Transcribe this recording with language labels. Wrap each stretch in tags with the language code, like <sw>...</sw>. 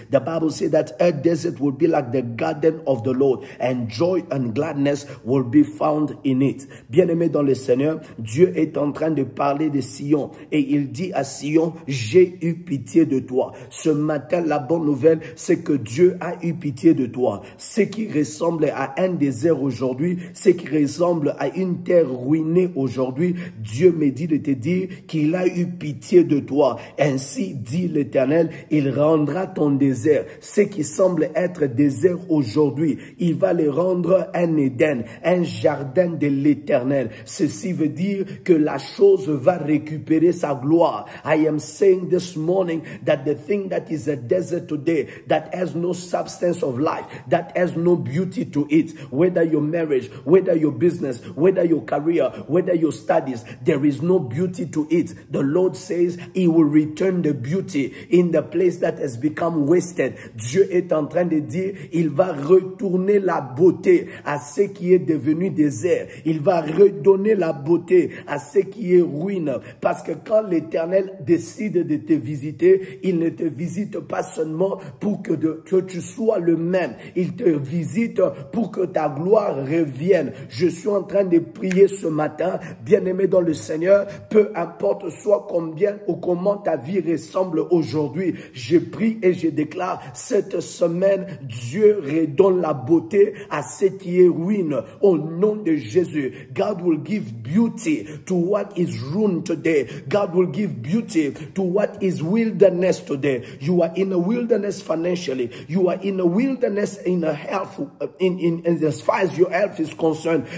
<en>The Bible says that a desert will be like the garden of the Lord, and joy and gladness will be found in it.</en> <fr>Bien-aimé dans le Seigneur, Dieu est en train de parler de Sion, et il dit à Sion, j'ai eu pitié de toi. Ce matin, la bonne nouvelle, c'est que Dieu a eu pitié de toi. Ce qui ressemble à un désert aujourd'hui, ce qui ressemble à une terre ruinée aujourd'hui, Dieu me dit de te dire qu'il a eu pitié de toi. Ainsi dit l'Éternel, il rendra ton désert. Ce qui semble être désert aujourd'hui, il va le rendre un Éden, un jardin de l'Éternel. Ceci veut dire que la chose va récupérer sa gloire.</fr> <en>I am saying this morning that the thing that is a desert today, that has no substance of life, that has no beauty to it, whether your marriage, whether your business, whether your career, whether your studies, there is no beauty to it. The Lord says he will return the beauty in the place that has become wasted.</en> <fr>Dieu est en train de dire, il va retourner la beauté à ce qui est devenu désert. Il va redonner la beauté à ce qui est ruine. Parce que quand l'Éternel décide de te visiter, il ne te visite pas seulement pour que tu sois le même. Il te visite pour que ta gloire revienne. Je suis en train de prier ce matin, bien-aimé dans le Seigneur, peu importe soit combien ou comment ta vie ressemble aujourd'hui. Je prie et je déclare cette semaine, Dieu redonne la beauté à ce qui est ruine. Au nom de Jésus,</fr> <en>God will give beauty to what is ruined today. God will give beauty to what is wilderness today. You are in a wilderness financially. You are in a wilderness in a health, in as far as your health is concerned.</en>